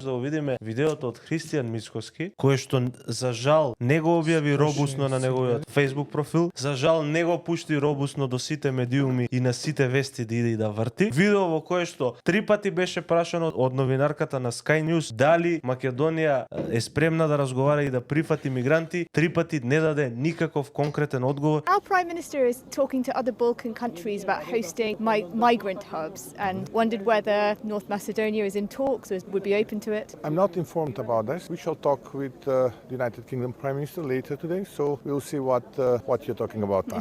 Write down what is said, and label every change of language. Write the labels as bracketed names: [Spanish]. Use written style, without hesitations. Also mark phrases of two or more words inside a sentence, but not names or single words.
[Macedonian] За да видиме видеото од Христијан Мицкоски, кој што за жал не го објави робусно на неговиот Facebook профил, за жал не го пушти робусно до сите медиуми и на сите вести да иде и да врти. Видео во кое што 3 пати беше прашано од новинарката на Sky News дали Македонија е спремна да разговара и да прифати мигранти, 3 пати не даде никаков конкретен одговор. [English] Our Prime Minister is talking to other Balkan countries about hosting migrant hubs and wondered whether North Macedonia is in talks or would be open to it. I'm not informed about this. We shall talk with the United Kingdom Prime Minister later today, so we'll see what you're talking about now.